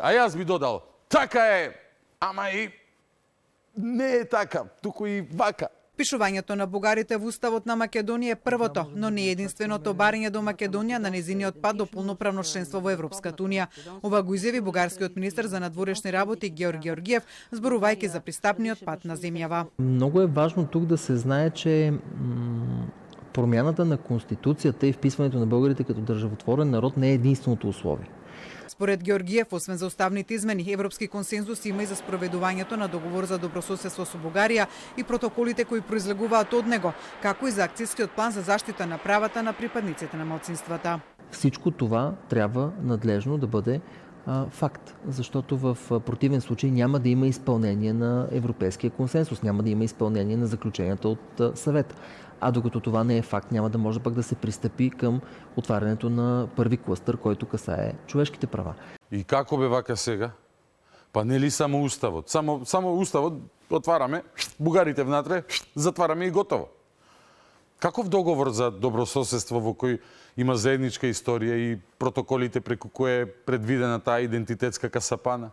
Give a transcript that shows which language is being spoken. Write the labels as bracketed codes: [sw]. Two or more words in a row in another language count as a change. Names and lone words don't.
[mk] А јас би додал, така е, ама и не е така, туку и вака. Пишувањето на бугарите во уставот на Македонија е првото, но не единственото барање до Македонија на незиниот пат до полноправно членство во Европската унија. Ова го изјави бугарскиот министер за надворешни работи Георг Георгиев, зборувајќи за пристапниот пат на земјава. [bg] Многу е важно тук да се знае, че промяната на Конституцијата и вписването на българите като държавотворен народ не е единственото условие. [mk] Според Георгиев, освен за уставните измени, европски консензус има и за спроведувањето на договор за добрососедство со Бугарија и протоколите кои произлегуваат од него, како и за акцијскиот план за заштита на правата на припадниците на малцинствата. [bg] Всичко това трябва надлежно да бъде факт, защото в противен случай няма да има изпълнение на европейския консенсус, няма да има изпълнение на заключенията от съвета. А докато това не е факт, няма да може пък да се пристъпи към отварянето на първи клъстър, който касае човешките права. [mk] И како бе вака сега? Па не ли само уставот? Само уставот отвараме, бугарите внатре, затвараме и готово. Каков договор за добрососедство во кој има заедничка историја и протоколите преку кој е предвидена таа идентитетска касапана?